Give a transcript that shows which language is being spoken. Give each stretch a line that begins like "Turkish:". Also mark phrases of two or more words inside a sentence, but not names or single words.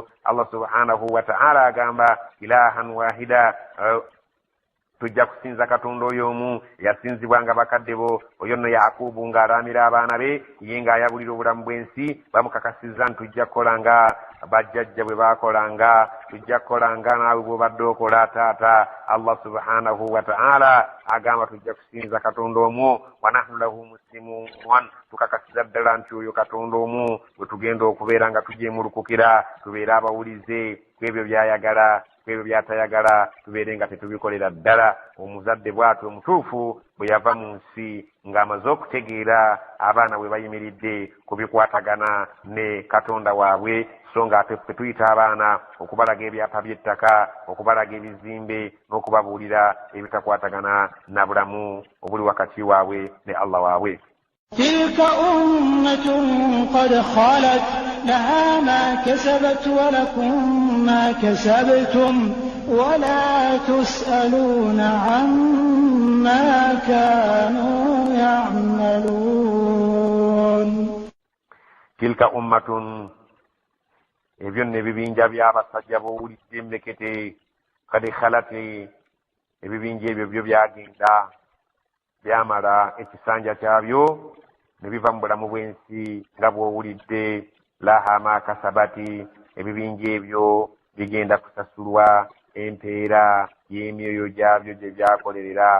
Ganda: Allah
Arabic: سبحانه وتعالى
Ganda: agamba
Arabic: إلها واحدا,
Ganda: tujja kusinza katonda oyo omu yasinzibwanga bakadde bo. Oyo nno Yakubu ng'alaamira abaana be ye ng'ayabulira obulamu bw'ensi, bamukakasizza nti tujja kukolanga bajjajja bwe baakolanga, tujja kukolanga naawe bw'obadde okola taata. Allah
Arabic: سبحانه وتعالى
Ganda: agamba tujja kusinza katonda omu,
Arabic: ونحن له مسلمون,
Ganda: tukakasiza ddala nti oyo katonda omu bwe tugenda okubeera nga tujeemulukukira, tubeere abawulize ku ebyo by'ayagala, ku ebyo by'atayagala, tubeere nga tetubikolera ddala. Omuzadde bw'atyo omutuufu bwe yava mu nsi ng'amaze okutegeera abaana bwe bayimiridde ku bikwatagana ne katonda waabwe, so nga ate ffe tuyita abaana okubalaga ebyapa by'ettaka, okubalaga ebizimbe n'okubabuulira ebitakwatagana na bulamu obuli wakati waabwe ne Allah waabwe.
Arabic: تلك أمة قد خلت لها ما كسبت ولكم ما كسبتم ولا تسألون عما كانوا يعملون. تلك
Ganda: أمة ebyo nno ebibinja by'abasajja b'owulidde mmekete,
Arabic: قد خلت,
Ganda: ebibinja ebyo byo byagenda byamala ekisanja kyabyo ne biva mu bulamu bw'ensi nga bw'owulidde.
Arabic: لها ما كسبت,
Ganda: ebibinja ebyo bigenda kusasulwa empeera y'emyoyo gyabyo gye byakolerera.